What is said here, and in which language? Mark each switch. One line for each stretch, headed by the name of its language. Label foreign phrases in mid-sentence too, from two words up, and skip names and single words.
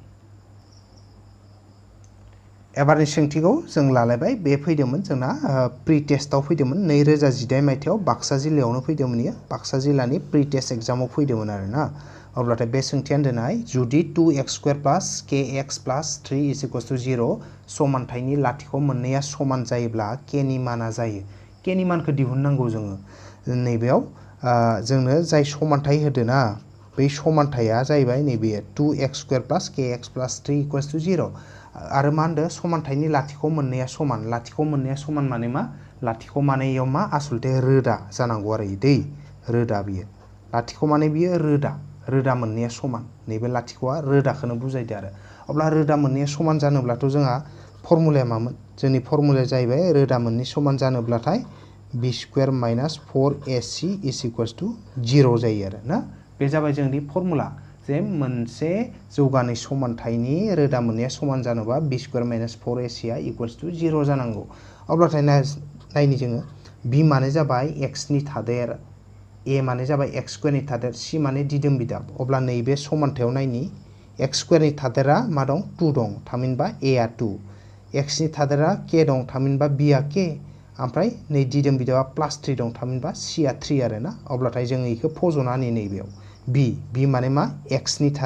Bodo: एबारनि सोंथिखौ जों लालायबाय बे फैदोंमोन जोंना प्रि टेस्टआव फैदोंमोन 2018 मायथाइयाव बाक्सा जिल्लायावनो फैदोंमोन इयो बाक्सा जिल्लानि प्रि टेस्ट एग्जामाव फैदोंमोन आरोना अब्लाथाय बे सोंथियानो दोननाय जुदि
English: 2x square plus kx plus 3 is equals to 0
Bodo: समानथायनि लाथिख' मोननैया समान जायोब्ला k नि माना जायो k नि मानखौ दिहुननांगौ जोङो नैबेयाव जोंनो जाय समानथाय होदो ना बै समानथाया जाहैबाय नैबे
English: 2x square plus kx plus 3 equals to 0
Bodo: आरो मा होनदो समानथायनि लाथिख' मोननैया समान माने मा लाथिख' माने इयाव मा आसलथे रोदा जानांगौ आरो दै रोदा बियो लाथिख' माने बियो रोदा मोननैया समान नैबे लाथिख'आ रोदाखौनो बुजायदो आरो अब्ला रोदा मोननैया समान जानोब्लाथ' जोंहा फर्मुलाया मामोन जोंनि फर्मुलाया जाहैबाय रोदा मोननै समान जानोब्लाथाय
English: b square minus 4ac is equals to 0
Bodo: जायो आरो ना बे जाबाय जोंनि फर्मुला जे मोनसे जौगानाय समानथायनि रोदा मोननैया समान जानोबा
English: b square minus 4ac
Bodo: आ
English: equals to 0
Bodo: जानांगौ अब्लाथाय नायनि जोङो बि माने जाबाय एक्सनि थादेर ए माने जाबाय एक्स स्क्वायरनि थादेर सि माने दिदोम बिदाब अब्ला नैबे समानथायाव नायनि एक्स स्क्वायरनि थादेरा मा दं 2 दं थामहिनबा ए आ 2 एक्सनि थादेरा के दं थामहिनबा बि आ के ओमफ्राय नै दिदोम बिदाबा प्लास 3 दं थामहिनबा सि आ 3 आरो ना अब्लाथाय जोङो इखौ फज'ना होनि नैबेयाव बि माने मा एक्सनि